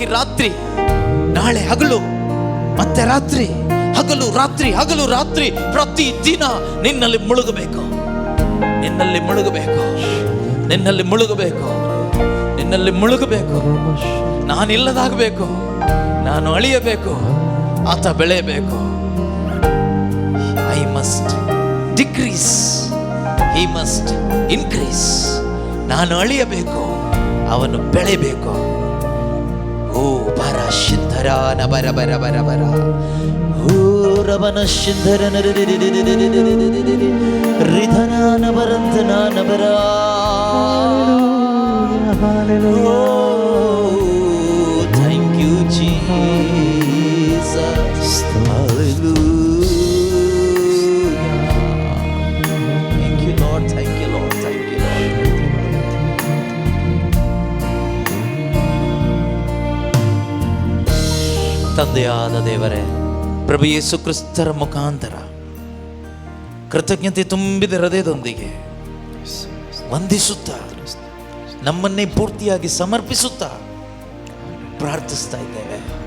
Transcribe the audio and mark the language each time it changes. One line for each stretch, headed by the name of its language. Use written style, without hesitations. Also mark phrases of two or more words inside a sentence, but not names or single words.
Kannada: ರಾತ್ರಿ, ನಾಳೆ ಹಗಲು, ಮತ್ತೆ ರಾತ್ರಿ, ಹಗಲು ರಾತ್ರಿ, ಹಗಲು ರಾತ್ರಿ, ಪ್ರತಿ ದಿನ ನಿನ್ನಲ್ಲಿ ಮುಳುಗಬೇಕು, ನಿನ್ನಲ್ಲಿ ಮುಳುಗಬೇಕು, ನಿನ್ನಲ್ಲಿ ಮುಳುಗಬೇಕು, ನಿನ್ನಲ್ಲಿ ಮುಳುಗಬೇಕು. ನಾನಿಲ್ಲದಾಗಬೇಕು, ನಾನು ಅಳಿಯಬೇಕು, ಆತ ಬೆಳೆಯಬೇಕು.
English: I must decrease, he must increase.
Kannada: ನಾನು ಅಳಿಯಬೇಕು, ಅವನು ಬೆಳೆಯಬೇಕು. ಓ ಬರ ಶಿಂಧರಾನ ಬರ ಬರ ಬರ ಬರ ಓ ರವನ ಶಿಂಧರನ ರಿಧನಾನ ಬರಂತನಾನ ಬರ.
English: Thank you, Jesus. Hallelujah. Thank you, Lord. Thank you, Lord. Thank you, Lord.
Kannada: ತಂದೆಯಾದ ದೇವರೇ, ಪ್ರಭು ಯೇಸು ಕ್ರಿಸ್ತರ ಮುಖಾಂತರ ಕೃತಜ್ಞತೆ ತುಂಬಿದ ಹೃದಯದೊಂದಿಗೆ ವಂದಿಸುತ್ತಾ, ನಮ್ಮನ್ನೇ ಪೂರ್ತಿಯಾಗಿ ಸಮರ್ಪಿಸುತ್ತಾ ಪ್ರಾರ್ಥಿಸ್ತಾ ಇದ್ದೇವೆ.